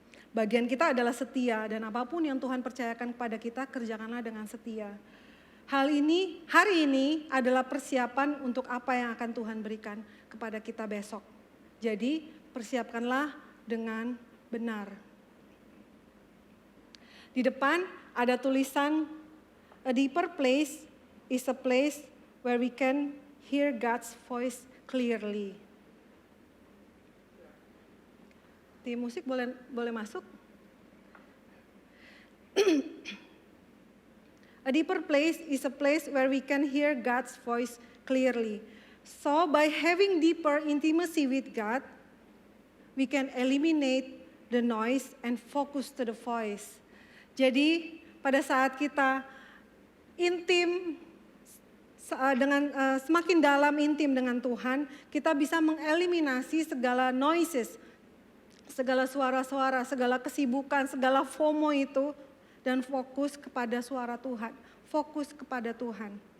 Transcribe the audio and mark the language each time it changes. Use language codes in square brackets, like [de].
[id] Bagian kita adalah setia dan apapun yang Tuhan percayakan kepada kita kerjakanlah dengan setia. Hari ini adalah persiapan untuk apa yang akan Tuhan berikan kepada kita besok. Jadi persiapkanlah dengan benar. Di depan ada tulisan, [en] a deeper place is a place where we can hear God's voice clearly. [id] Tim musik boleh masuk? [en] A deeper place is a place where we can hear God's voice clearly. So by having deeper intimacy with God, we can eliminate the noise and focus to the voice. [id] Jadi pada saat kita intim dengan semakin dalam intim dengan Tuhan, kita bisa mengeliminasi segala noises, segala suara-suara, segala kesibukan, segala FOMO itu, dan fokus kepada suara Tuhan, fokus kepada Tuhan.